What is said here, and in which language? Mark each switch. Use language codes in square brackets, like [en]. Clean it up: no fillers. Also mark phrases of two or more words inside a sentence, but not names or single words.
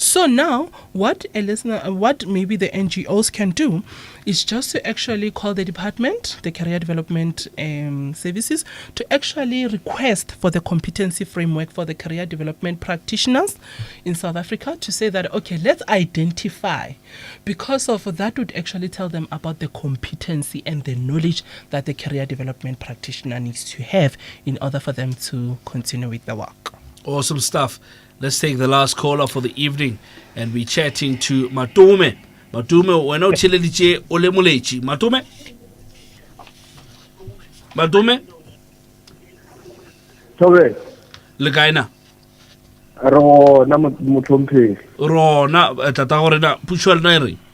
[en] So now what maybe the NGOs can do is just to actually call the department, the career development services, to actually request for the competency framework for the career development practitioners in South Africa, to say that, okay, let's identify, because of that would actually tell them about the competency and the knowledge that the career development practitioner needs to have in order for them to continue with the work. Awesome stuff. Let's take the last caller for the evening, and we're chatting to Matume. [nso] Matume, wena o tsheleleditše o le moletši. Matume? Matume? Tobe. Le kae na? Rona motlhomphegi. Rona tata gore na pušwa lena e reng?